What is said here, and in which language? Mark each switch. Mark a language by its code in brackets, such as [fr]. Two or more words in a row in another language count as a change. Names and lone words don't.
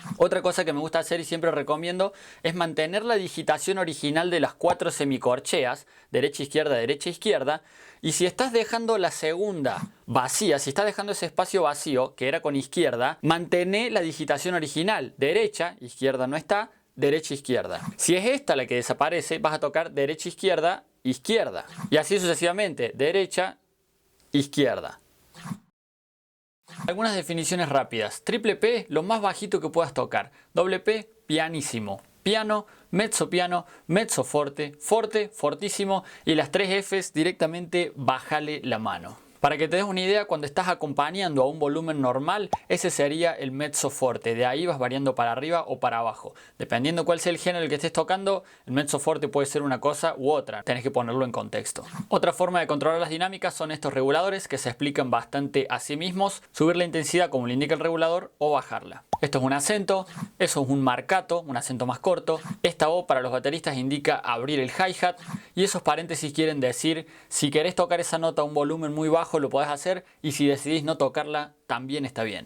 [es] Otra cosa que me gusta hacer y siempre recomiendo es mantener la digitación original de las 4 semicorcheas, derecha, izquierda, y si estás dejando la segunda vacía, si estás dejando ese espacio vacío que era con izquierda, mantén la digitación original, derecha, izquierda no está, derecha, izquierda. Si es esta la que desaparece, vas a tocar derecha, izquierda, izquierda, y así sucesivamente, derecha, izquierda. Algunas definiciones rápidas. Triple P, lo más bajito que puedas tocar. Doble P, pianísimo. Piano, mezzo piano, mezzo forte, forte, fortísimo y las 3 Fs directamente bájale la mano. Para que te des una idea, cuando estás acompañando a un volumen normal, ese sería el mezzo forte. De ahí vas variando para arriba o para abajo. Dependiendo cuál sea el género el que estés tocando, el mezzo forte puede ser una cosa u otra. Tenés que ponerlo en contexto. Otra forma de controlar las dinámicas son estos reguladores que se explican bastante a sí mismos. Subir la intensidad como le indica el regulador o bajarla. Esto es un acento, eso es un marcato, un acento más corto. Esta O para los bateristas indica abrir el hi-hat y esos paréntesis quieren decir si querés tocar esa nota a un volumen muy bajo lo podés hacer y si decidís no tocarla también está bien.